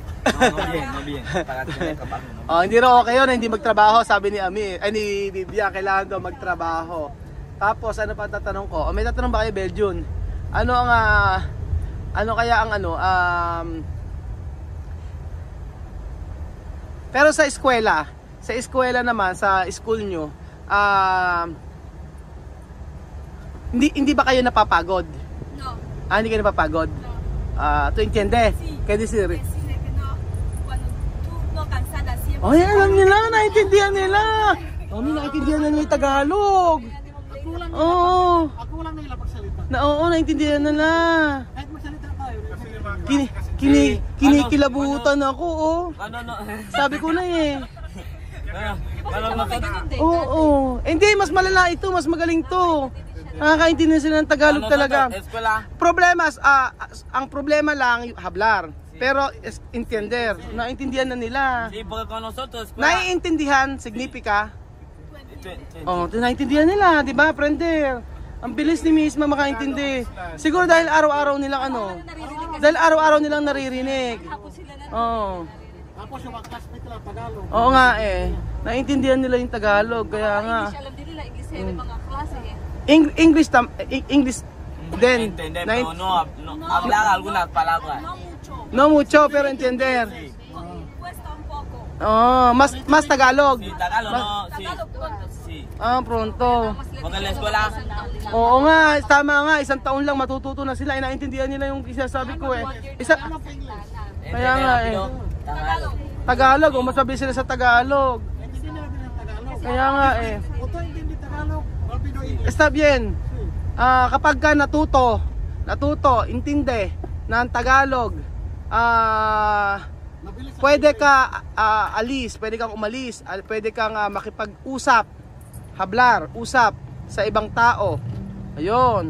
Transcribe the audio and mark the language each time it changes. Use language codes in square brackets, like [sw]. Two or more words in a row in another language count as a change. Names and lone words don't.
[es] No bien, para tener trabajo. No. [tl] Hindi raw okay yun, hindi magtrabaho, sabi ni ni Vivian, kailangan daw magtrabajo. Tapos, ano pa tatanong ko? May tatanong ba kayo, Belgian? Pero sa eskwela naman, sa school nyo, hindi ba kayo napapagod? No. Hindi kayo napapagod? [es] ¿Tú entiendes? Sí. ¿Qué decir? Decirle que no, cuando tú no cansada siempre. [tl] Ay, alam nila, naiintindihan nila. Naiintindihan na nila yung Tagalog. ako lang nila magsalita. Oo, naiintindihan nila. Kahit magsalita tayo. Kinikilabutan ako, oh. No. Sabi ko na eh. [es] Nosotros, [tl] Oo. Hindi, mas malala ito, mas magaling to. Nakakaintindihan sila ng Tagalog talaga. [es] escuela, [tl] Ang problema lang, [es] hablar. Pero entender, [tl] naiintindihan na nila. [es] sí, porque con nosotros escuela, [tl] Naiintindihan, signifika. Naiintindihan nila, di ba, friender? Ang bilis ni Misma makaintindi. Siguro dahil araw-araw nilang naririnig. Oo. Tapos yung mga classmate nila, Tagalog. Oo nga eh. Naiintindihan nila yung Tagalog, kaya nga. Alam din nila English sa mga klase eh. English din. [es] entender, pero no hablar algunas palabras. No mucho. No mucho, pero entender. Cuesta un poco. [tl] Oh, mas Tagalog. [es] Sí, Tagalog, no, sí. Tagalog pronto. Sí. Ah, pronto. Porque en la escuela, [tl] Oo nga, tama nga, isang taon lang matututo na sila. Inaintindihan nila yung sinasabi ko eh. Kaya nga eh. Tagalog. Tagalog, o masabi sila sa Tagalog. Kaya nga eh. Oto intindi Tagalog, rapido English. [es] Está bien. [tl] Kapag ka natuto, intindi ng Tagalog, Mabilis ang pwede ka pwede kang umalis, pwede kang makipag-usap, usap sa ibang tao. Ayun.